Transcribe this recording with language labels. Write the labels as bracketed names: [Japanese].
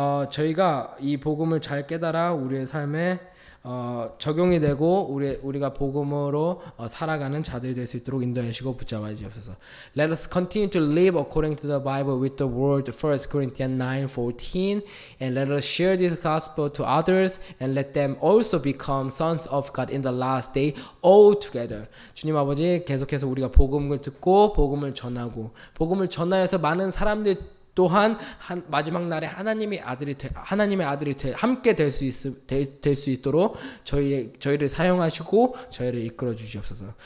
[Korean] 저희가 이 복음을 잘 깨달아 우리의 삶에 적용이 되고 우리가 복음으로 살아가는 자들이 될 수 있도록 인도해 주시고 붙잡아 주옵소서. [English] Let us continue to live according to the Bible with the word 1 Corinthians 9:14 and let us share this gospel to others and let them also become sons of God in the last day all together. [Korean] 주님 아버지, 계속해서 우리가 복음을 듣고 복음을 전하여서 많은 사람들 또한 마지막 날에 하나님의 아들이 함께 될 수 있도록 저희를 사용하시고 저희를 이끌어 주시옵소서.